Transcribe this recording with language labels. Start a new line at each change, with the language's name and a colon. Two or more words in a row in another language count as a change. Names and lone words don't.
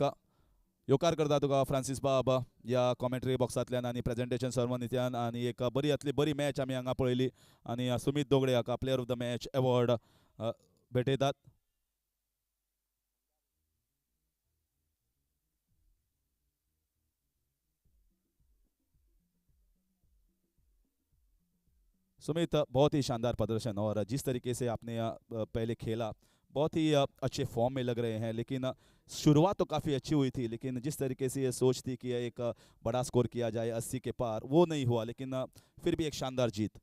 Konkani: येवकार करता तुका फ्रांसीस बाबा या कॉमेंट्री बॉक्सांतल्यान आनी प्रेजेंटेशन सर्मनींतल्यान आनी एक बरी मॅच आमी हांगा पळयली आनी सुमित डोंगरे हाका
English: player of the match award
Konkani: भेटयतात.
Hindi: सुमित, बहुत ही शानदार प्रदर्शन और जिस तरीके से आपने पहले खेला बहुत ही अच्छे फॉर्म में लग रहे हैं, लेकिन शुरुआत तो काफ़ी अच्छी हुई थी, लेकिन जिस तरीके से ये सोच थी कि एक बड़ा स्कोर किया जाए 80 के पार, वो नहीं हुआ, लेकिन फिर भी एक शानदार जीत.